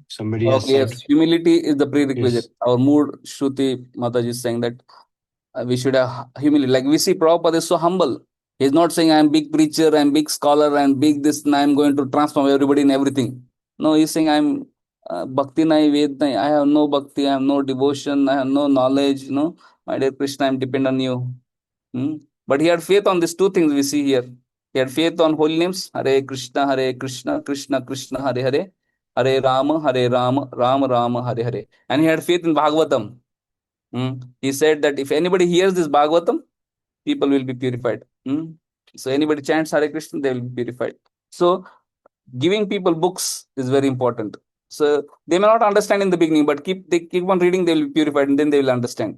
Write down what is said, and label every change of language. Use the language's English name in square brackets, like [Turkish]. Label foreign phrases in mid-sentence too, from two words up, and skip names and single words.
[English] Somebody has Okay, said, yes, humility is the prerequisite. yes, Our mood, Shruti Mataji is saying that we should have humility. Like we see Prabhupada is so humble. He's not saying I'm big preacher, I'm big scholar, I'm big this, and I'm going to transform everybody in everything. No, he's saying I'm [Bangla] bhakti nai, ved nai. [English] I have no bhakti, I have no devotion, I have no knowledge. My dear Krishna, I'm dependent on you. But he had faith on these two things we see here. He had faith on holy names, [Sanskrit] Hare Krishna, Krishna Krishna, Hare Hare, Hare Rama, Rama Rama, Hare Hare. [English] And he had faith in Bhagavatam. He said that if anybody hears this Bhagavatam, people will be purified. So anybody chants Hare Krishna, they will be purified. So giving people books is very important. So they may not understand in the beginning, but they keep on reading, they will be purified, and then they will understand.